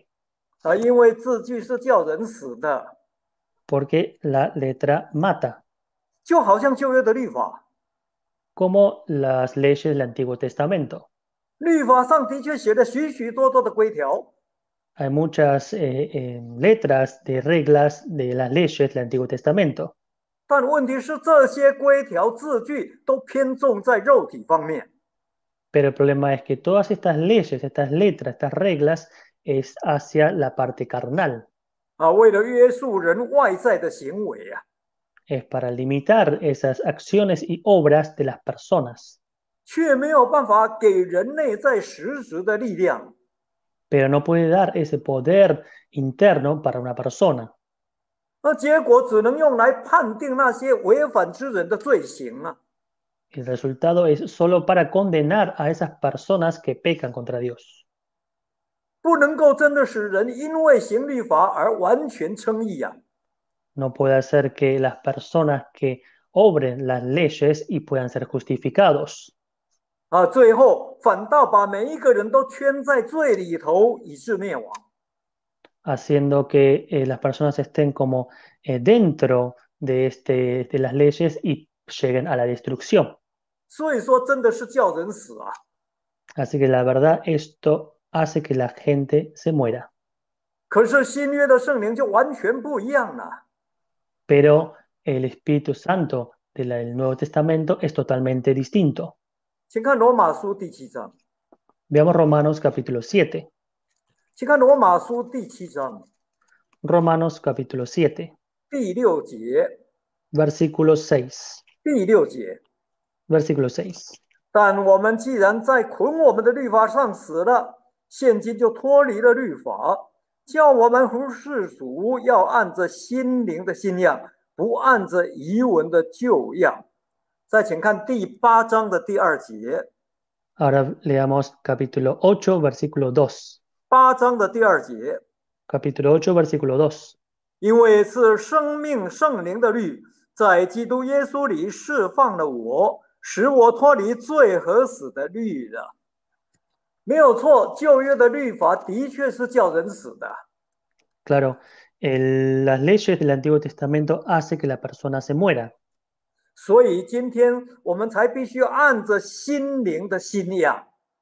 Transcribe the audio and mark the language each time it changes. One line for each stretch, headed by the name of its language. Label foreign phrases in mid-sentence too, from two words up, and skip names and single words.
Chinese: 因为字句是叫人死的，
Spanish: Porque la letra mata,
Chinese: 就好像旧约的律法，
Spanish: como las leyes del Antiguo Testamento.
Chinese: 律法上的确写了许许多多的规条，
Spanish: Hay muchas letras de reglas de las leyes del Antiguo Testamento.
Chinese: 但问题是这些规条字句都偏重在肉体方面。
Spanish: Pero el problema es que todas estas leyes, estas letras, estas reglas es hacia la parte carnal.
Chinese: 为了约束人外在的行为啊，
Spanish: Es para limitar esas acciones y obras de las personas.
Chinese: 却没有办法给人内在实质的力量。
Spanish: Pero no puede dar ese poder interno para una persona.
Chinese: 结果只能用来判定那些违反之人的罪行啊。
Spanish: El resultado es solo para condenar a esas personas que pecan contra Dios.
Chinese: 不能够真的使人因为行律法而完全称义啊。
Spanish: No puede hacer que las personas que obren las leyes y puedan ser justificados.
Chinese: 最后反倒把每一个人都圈在罪里头，以致灭亡。
Spanish: Haciendo que las personas estén como dentro de las leyes y lleguen a la destrucción.
Chinese: 所以说，真的是叫人死啊。
Spanish: Así que la verdad, esto hace que la gente se muera.
Chinese: 可是新约的圣灵就完全不一样了。
Spanish: Pero el Espíritu Santo del Nuevo Testamento es totalmente distinto.
Chinese: 请看罗马书第7章。
Spanish: Veamos Romanos capítulo 7.
Chinese: 请看罗马书第7章
Spanish: Romanos capítulo 7,
Chinese: 第6节。
Spanish: versículo 6.
Chinese: 第6节。
Spanish: Versículo 6.
Chinese: 但我们既然在捆我们的律法上死了，现今就脱离了律法，叫我们服事主，要按着心灵的新样，不按着遗文的旧样。再请看第8章的第2节。
Spanish: Ahora leamos capítulo 8, versículo 2.
Chinese: 8 章的第2节。
Spanish: Capítulo 8, versículo 2.
Chinese: 因为是生命圣灵的律，在基督耶稣里释放了我，使我脱离罪和死的律了。没有错，旧约的律法的确是叫人死的。
Spanish: Claro, las leyes del Antiguo Testamento hacen que la persona se muera.
Chinese: 所以今天我们才必须按着心灵的新样。